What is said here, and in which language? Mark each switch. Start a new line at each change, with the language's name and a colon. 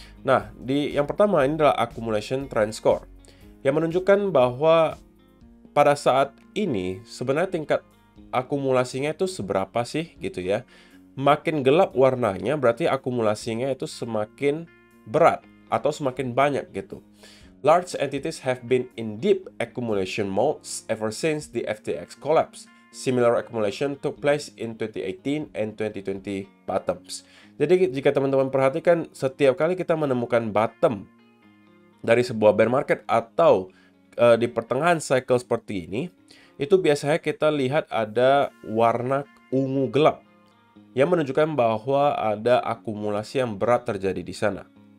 Indonesian: Nah, yang pertama ini adalah accumulation trend score yang menunjukkan bahwa pada saat ini sebenarnya tingkat akumulasinya itu seberapa sih gitu ya. Makin gelap warnanya berarti akumulasinya itu semakin berat atau semakin banyak gitu.
English: Large entities have been in deep accumulation modes ever since the FTX collapse. Similar accumulation took place in 2018 and 2020 bottoms.
Indonesian: Jadi jika teman-teman perhatikan, setiap kali kita menemukan bottom dari sebuah bear market atau di pertengahan cycle seperti ini, itu biasanya kita lihat ada warna ungu gelap yang menunjukkan bahwa ada akumulasi yang berat terjadi di sana.